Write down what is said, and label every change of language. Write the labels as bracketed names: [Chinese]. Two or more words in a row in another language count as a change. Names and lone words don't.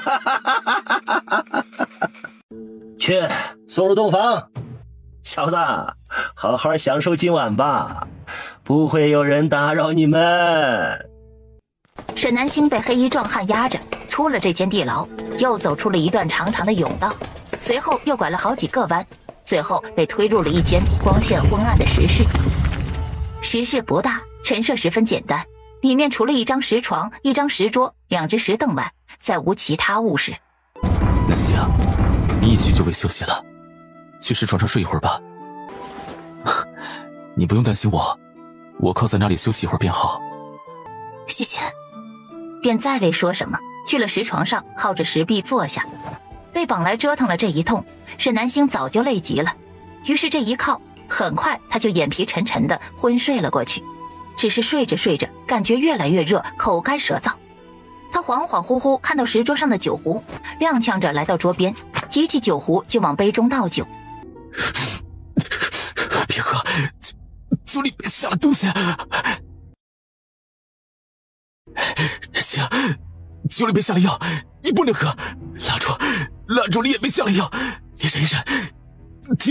[Chinese] 去，送入洞房。小子，好好享受今晚吧，不会有人打擾你们。沈南星被黑衣壮汉压着出了这间地牢，又走出了一段长长的甬道，隨後又拐了好幾個彎，最後被推入了一間光線昏暗的石室。石室不大，陳設十分簡單，裡面除了一張石床、一張石桌、2隻石凳外，再無其他物事。南星，你一去就未休息了，去石床上睡一會兒吧。你不用擔心我靠在那裡休息一會兒便好。謝謝。便再未說什麼，去了石床上，靠着石壁坐下。被綁來折腾了这一通，沈南星早就累極了，於是這一靠，很快他就眼皮沉沉的昏睡了過去。只是睡着睡着，感覺越來越熱，口乾舌燥。他恍恍惚惚看到石桌上的酒壺，踉蹌着來到桌邊，提起酒壺就往杯中倒酒。別喝，酒裡別下了東西。南星，酒裡別下了藥，你不能喝。蠟燭裡也別下了藥，你忍一忍。